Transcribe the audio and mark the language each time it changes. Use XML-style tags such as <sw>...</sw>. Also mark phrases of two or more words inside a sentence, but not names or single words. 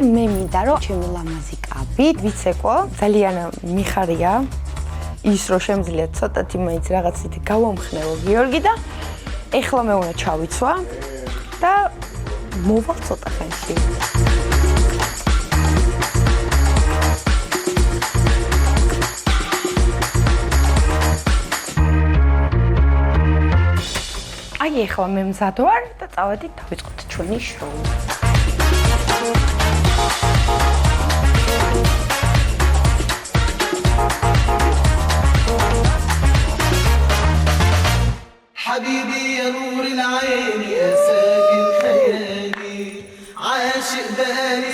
<ka>მე მინდა რომ ჩემი ლამაზი კაბი ვიცეკო, ძალიან მიხარია ის რომ შემიძლია ცოტათი მაინც რაღაცითი გავამხნევო გიორგი და ეხლა მე უნდა ჩავიცვა და მოვალ ცოტა ხანში. აი ეხლა მე მზად ვარ და წავედით დავიწყოთ ჩვენი შოუ.</ka> <ar>حبيبي يا نور العين يا ساكن خيالي عاشق بقالي</ar>